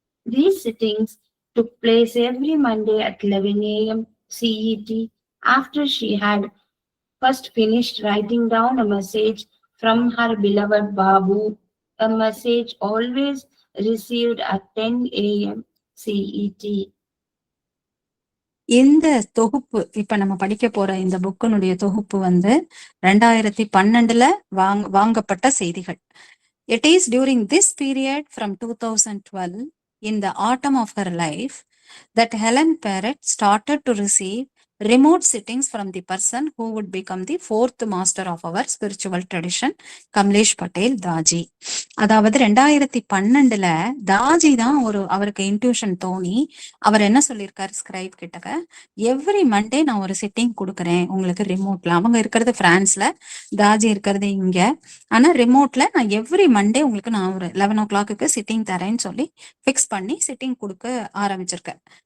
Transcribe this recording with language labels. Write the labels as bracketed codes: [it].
[en] These sittings took place every Monday at 11 a.m. CET after she had first finished writing down a message from her beloved Babu, a message always received at 10 a.m. CET. [ta] இந்த தொகுப்பு இப்ப நம்ம படிக்க போற இந்த புக்கினுடைய தொகுப்பு வந்து 2012 வாங்கப்பட்ட செய்திகள். [en] It is during this period from 2012 in the autumn of her life that Helen Parrott started to receive remote sittings from the person who would become the fourth master of our spiritual tradition, Kamlesh Patel Daji. [ta] அதாவது 2012 தாஜி தான் அவருக்கு intuition தோணி அவர் என்ன சொல்லியிருக்காரு scribe கிட்டக்க, every Monday நான் ஒரு sitting கொடுக்குறேன் உங்களுக்கு ரிமோட்ல. அவங்க இருக்கிறது பிரான்ஸ்ல, தாஜி இருக்கிறது இங்க. ஆனா ரிமோட்ல நான் எவ்ரி மண்டே உங்களுக்கு நான் ஒரு 11 o'clock சிட்டிங் தரேன்னு சொல்லி பிக்ஸ் பண்ணி சிட்டிங் கொடுக்க ஆரம்பிச்சிருக்கேன்.